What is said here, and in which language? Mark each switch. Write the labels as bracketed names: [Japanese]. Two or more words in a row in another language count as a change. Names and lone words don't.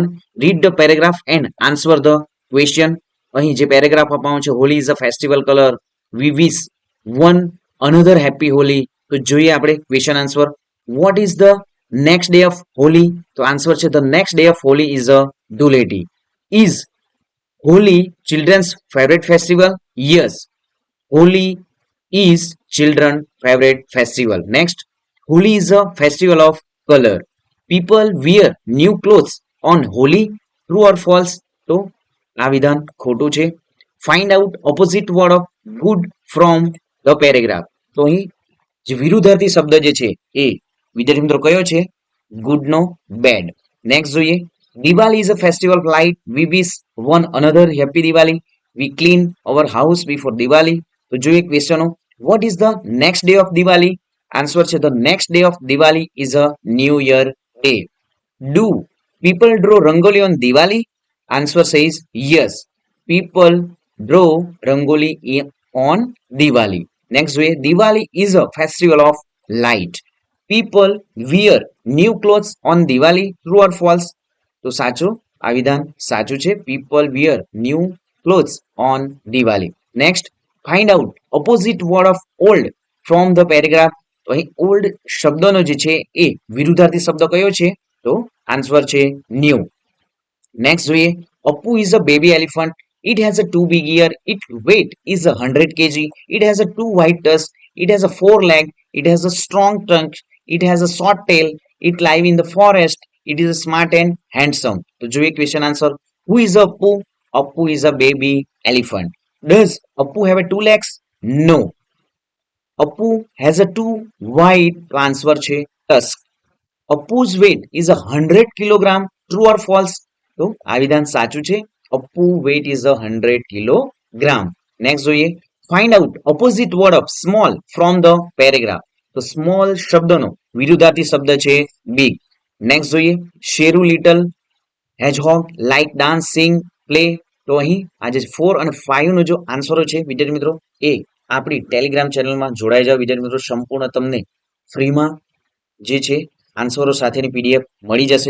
[English] Read the paragraph and answer the question. [Gujarati] અહીં જે પેરેગ્રાફ આપવામાં છે, [English] Holi is a festival color, we wish one another happy Holi. [Gujarati] તો જોઈએ આપણે [English] question answer. What is the next day of Holi? [Gujarati] તો આન્સર છે [English] the next day of Holi is a Dhuleti. Is Holi children's favorite festival? Yes, Holi is children's favorite festival. Next, Holi is a festival of color. People wear new clothes on Holi. True or false? [Gujarati] તો આ વિધાન ખોટું છે. [English] Find out opposite word of good from the paragraph. [Gujarati] તો અહીં જે વિરુદ્ધાર્થી શબ્દ જે છે એ વિદ્યાર્થી મિત્રો કયો છે? ગુડ નો બેડ. નેક્સ્ટ જોઈએ. [English] Diwali is a festival of light. We wish one another happy Diwali. We clean our house before Diwali. [Gujarati] તો જોઈએ ક્વેશ્ચનો. [English] What is the next day of Diwali? [Gujarati] આન્સર છે [English] the next day of Diwali is a new year day. Do people draw rangoli on Diwali? Answer says yes. People draw rangoli on Diwali. Next way, Diwali is a festival of light. People wear new clothes on Diwali. True or false? [Gujarati] તો સાચું, આ વિધાન સાચું છે. [English] People wear new clothes on Diwali. Next, find out opposite word of old from the paragraph. [Gujarati] તો અહીં ઓલ્ડ શબ્દનો જે છે એ વિરુદ્ધાર્થી શબ્દ કયો છે? તો આન્સર છે ન્યૂ. નેક્સ્ટ જોઈએ. [English] Appu is a baby elephant. It has a two big ear. Its weight is 100 kg. It has a two white tusks. It has a four leg. It has a strong trunk. It has a short tail. It live in the forest. It is smart and handsome. [Gujarati] તો જોઈએ [English] question answer. Who is Appu? Appu is a baby elephant. Does Appu have a two legs? No. Appu has a two white. [Gujarati] તો આન્સર છે tusk. [English] Appu's weight is 100 kilogram. True or false? [Gujarati] તો આ વિધાન સાચું છે. [English] Appu weight is 100 kilogram. [Gujarati] નેક્સ્ટ જોઈએ. [English] Find out opposite word of small from the paragraph. [Gujarati] તો small શબ્દનો વિરુદ્ધાર્થી શબ્દ છે big. નેક્સ્ટ જોઈએ. [English] Sheru little hedgehog like dance sing play. [Gujarati] તો અહીં આજે 4 અને 5 નો જો આન્સરો છે વિદ્યાર્થી મિત્રો એ આપણી ટેલિગ્રામ ચેનલમાં જોડાઈ જાવ વિદ્યાર્થી મિત્રો. સંપૂર્ણ તમને ફ્રીમાં જે છે આન્સરો સાથેની પીડીએફ મળી જશે.